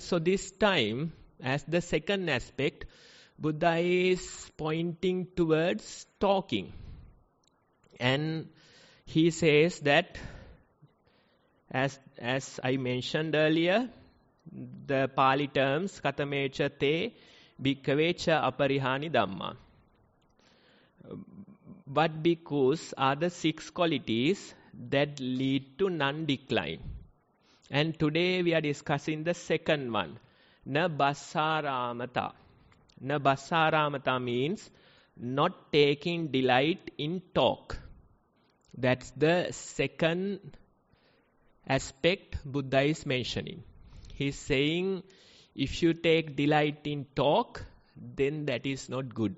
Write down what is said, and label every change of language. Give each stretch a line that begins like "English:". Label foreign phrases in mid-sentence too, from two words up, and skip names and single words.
English: So this time, as the second aspect, Buddha is pointing towards talking. And he says that, as I mentioned earlier, the Pali terms,
Pali: katamecha te bhikkavecha Aparihaniyadhamma.
English: What bhikkhus are the 6 qualities that lead to non-decline. And today we are discussing the second one,
Pali: na bassaramata.
English: Na bassaramata means not taking delight in talk. That's the second aspect Buddha is mentioning. He's saying, if you take delight in talk, then that is not good.